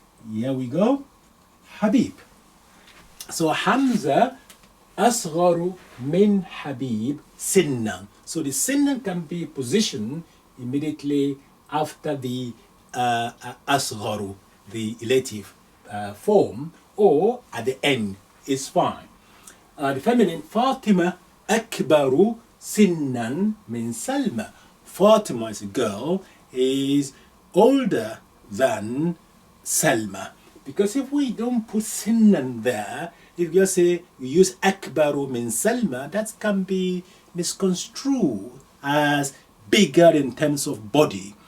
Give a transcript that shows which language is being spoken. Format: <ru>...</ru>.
<en>Here we go. Habib. So Hamza</en> <ar>أصغر من حبيب سنا.</ar> <en>So the sinnan can be positioned immediately after the أصغر, the relative form, or at the end is fine. The feminine</en> <ar>Fatima أكبر سنا من سلمى.</ar> <en>Fatima is a girl, is older than Salma. Because if we don't put sinnan there, if you say we use akbaru min Salma, that can be misconstrued as bigger in terms of body.</en>